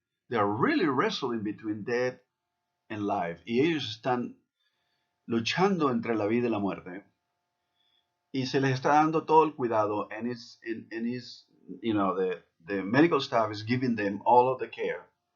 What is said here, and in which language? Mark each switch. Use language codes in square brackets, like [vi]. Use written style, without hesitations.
[en] They are really wrestling between death and life. [es] Y ellos están luchando entre la vida y la muerte. Y se les está dando todo el cuidado. [en] And it's you know, the medical staff is giving them all of the care.